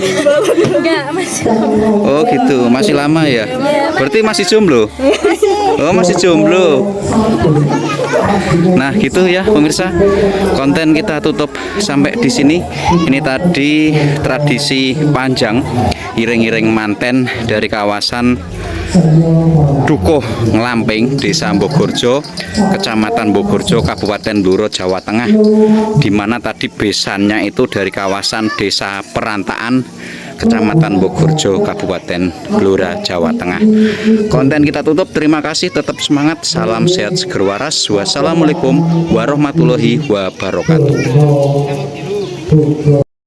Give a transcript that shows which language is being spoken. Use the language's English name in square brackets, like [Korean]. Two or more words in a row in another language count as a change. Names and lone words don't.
[Indonesian] Enggak, masih Oh gitu, masih lama ya. Berarti masih jomblo. Oh masih jomblo. Nah gitu ya pemirsa, konten kita tutup sampai di sini. Ini tadi tradisi panjang iring-iring manten dari kawasan Dukuh Nglamping, Desa Bogorjo, Kecamatan Bogorjo, Kabupaten Blora, Jawa Tengah, di mana tadi besannya itu dari kawasan Desa Perantaan, Kecamatan Bogorjo, Kabupaten Blora, Jawa Tengah. Konten kita tutup. Terima kasih, tetap semangat. Salam sehat [Javanese] seger waras. [Arabic] والسلام عليكم ورحمة الله وبركاته.